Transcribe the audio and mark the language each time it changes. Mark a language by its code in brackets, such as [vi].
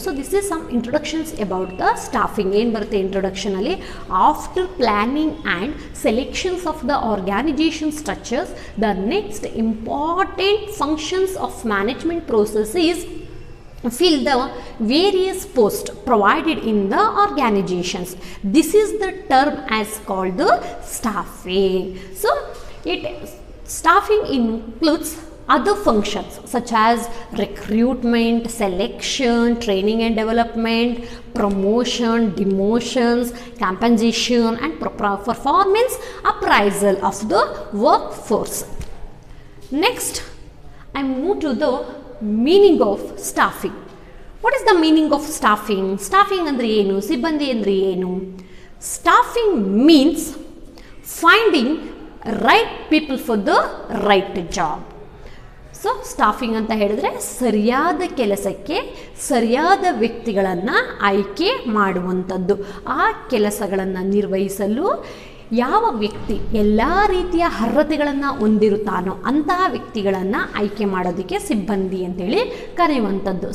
[en] So this is some introductions about the staffing. [kn] ಏನು ಬರುತ್ತೆ ಇಂಟ್ರೊಡಕ್ಷನಲ್ಲಿ? [en] After planning and selections of the organization structures, the next important functions of management process is fill the various posts provided in the organizations. This is the term as called the staffing. So staffing includes other functions such as recruitment, selection, training and development, promotion, demotions, compensation and performance appraisal of the workforce. Next, I move to the meaning of staffing. What is the meaning of staffing? Staffing [kn] andre ಏನು? ಸಿಬ್ಬಂದಿ andre ಏನು? [en] Staffing means finding right people for the right job. [kn] So staffing ಅಂತ ಹೇಳಿದ್ರೆ ಸರಿಯಾದ ಕೆಲಸಕ್ಕೆ ಸರಿಯಾದ ವ್ಯಕ್ತಿಗಳನ್ನು ಆಯ್ಕೆ ಮಾಡುವಂಥದ್ದು. ಆ ಕೆಲಸಗಳನ್ನು ನಿರ್ವಹಿಸಲು ಯಾವ ವ್ಯಕ್ತಿ ಎಲ್ಲ ರೀತಿಯ ಅರ್ಹತೆಗಳನ್ನು ಹೊಂದಿರುತ್ತಾನೋ ಅಂತಹ ವ್ಯಕ್ತಿಗಳನ್ನು ಆಯ್ಕೆ ಮಾಡೋದಕ್ಕೆ ಸಿಬ್ಬಂದಿ ಅಂತೇಳಿ ಕರೆಯುವಂಥದ್ದು.